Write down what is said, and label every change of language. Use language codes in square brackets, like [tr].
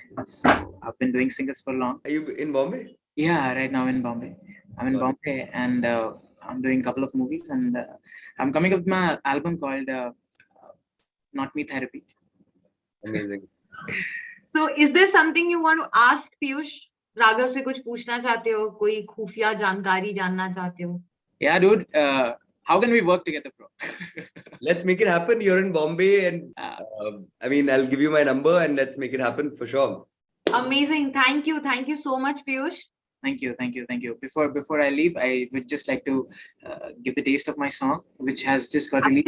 [en] So I've been doing singles for long. Are you in Bombay? Yeah, right now in Bombay. I'm in Bombay and I'm doing a couple of movies and I'm coming up with my album called Not Me Therapy. Amazing. So is there something you want to ask Piyush? [hi] Raghav से कुछ पूछना चाहते हो? कोई खुफिया जानकारी जानना चाहते हो? [en] Yeah, dude. How can we work together, bro? Let's make it happen. You're in Bombay and I mean, I'll give you my number and let's make it happen for sure. Amazing. Thank you. Thank you so much, Piyush. Thank you. Before I leave, I would just like to give the taste of my song, which has just got released.